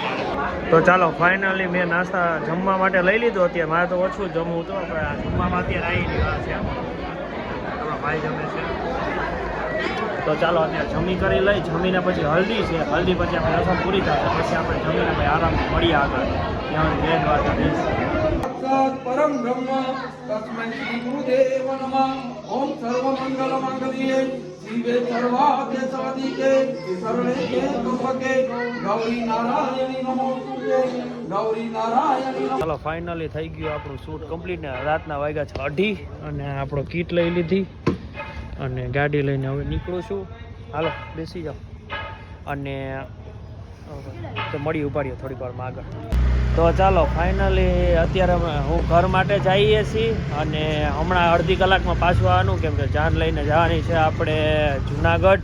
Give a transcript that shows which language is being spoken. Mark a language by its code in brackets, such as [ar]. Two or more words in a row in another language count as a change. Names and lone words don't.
[gu] તો ચાલો ફાઇનલી મેં નાસ્તા જમવા માટે લઈ લીધો. અત્યારે મારે તો ઓછું જમવું તો આપણે જમવામાં અત્યારે આવી ગયા છે આપણા ભાઈ જમે છે. તો ચાલો અત્યારે જમી કરી લઈ. જમીને પછી હલ્દી છે. હલ્દી પછી આપણે રસમ પૂરી થશે પછી આપણે જમીને ભાઈ આરામથી મળીએ આગળ. ત્યાં જય દ્વારકાધીશ. [sa] परम ब्रह्म तस्मै श्री गुरुदेव नमः. ओम सर्व मंगल मंगल्ये शिवे सर्वाद्य साधिके शरणे के त्र्यंबके गौरी नारायणी नमोस्तुते गौरी नारायणी. [gu] ચાલો ફાઇનલી થઈ ગયું આપણું [en] shoot complete [gu] ને રાતના વાગ્યા 6:30 અને આપણો કીટ લઈ લીધી અને ગાડી લઈને હવે નીકળું છું. હાલો બેસી જાઓ અને તો મળી ઉપાડીએ થોડીક વારમાં આગળ. તો ચાલો ફાઇનલી અત્યારે હું ઘર માટે જઈએ છીએ અને હમણાં અડધી કલાકમાં પાછું આવવાનું કેમ કે જાન લઈને જવાની છે આપણે જુનાગઢ.